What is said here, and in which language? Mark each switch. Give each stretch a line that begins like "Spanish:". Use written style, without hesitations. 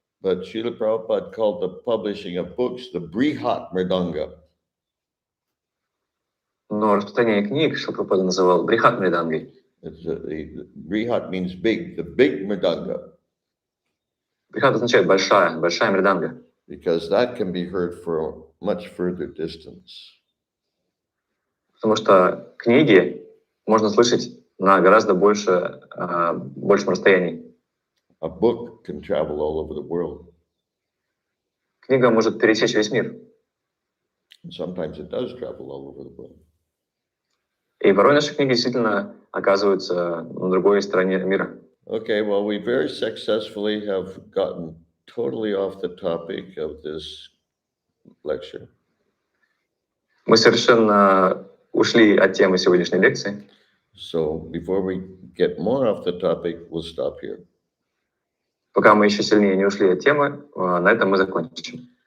English: But Srila Prabhupada called the publishing of books the Brihat Mridanga.
Russian: Но распространение книг Шрила Прабхупада называл брихат мридангой.
English: Brihat means big, the big Mridanga.
Russian: Брихат означает большая мриданга.
English: Because that can be heard for a much further distance.
Russian: Потому что книги можно слышать на гораздо большем расстоянии.
English: A book can travel all over the world.
Russian: Книга может пересечь весь мир.
English: And sometimes it does travel all over the world.
Russian: И порой наши книги действительно оказываются на другой стороне мира.
English: Okay, well, we very successfully have gotten totally off the topic of this lecture.
Russian: Мы совершенно ушли от темы сегодняшней лекции.
English: So before we get more off the topic, we'll stop here.
Russian: Пока мы еще сильнее не ушли от темы, на этом мы закончим.